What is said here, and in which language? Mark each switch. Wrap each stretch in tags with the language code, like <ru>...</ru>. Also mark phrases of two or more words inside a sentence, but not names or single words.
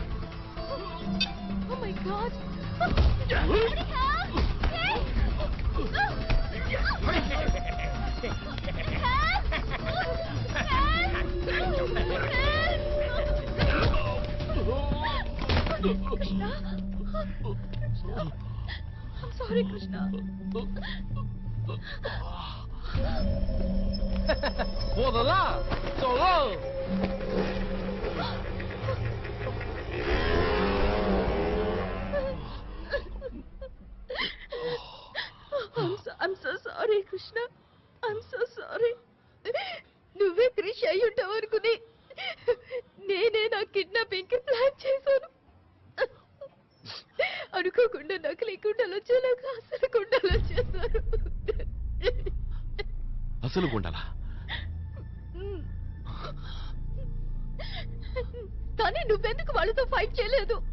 <en>oh my god.</en> <te>కృష్ణ,</te> <en>I'm sorry, Krishna. 我的啦，走喽。 I'm so sorry, Krishna. I'm so sorry.</en> <te>నువ్వే క్రిష్ అయి ఉంటావు అనుకుని కిడ్నాపింగ్ కి ప్లాన్ చేశాను. అనుకోకుండా నకిలీ గుండెలు వచ్చేలాగా అసలు గుండెలు వచ్చేసారు. అసలు గుండాలా? కానీ నువ్వెందుకు వాళ్ళతో ఫైట్ చేయలేదు?</te>